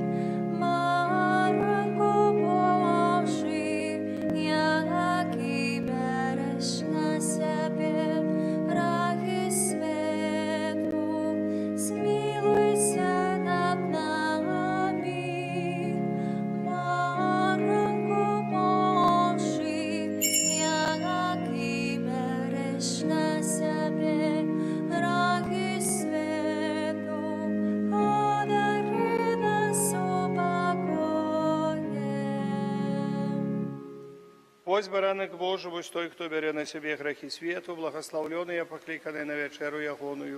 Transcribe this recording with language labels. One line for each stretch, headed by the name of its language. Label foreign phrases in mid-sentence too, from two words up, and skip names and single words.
Rusyn: Baranku Boží, jaký bereš na sebe grachy svetu, smiluj sa nad nami. Baranku Boží, jaký bereš na sebe grachy svetu, одари нас упокоем. Ось баранок Божий, ось той, хто бере на себе грехи свету, благословлений, покликаний на вечеру ягоную.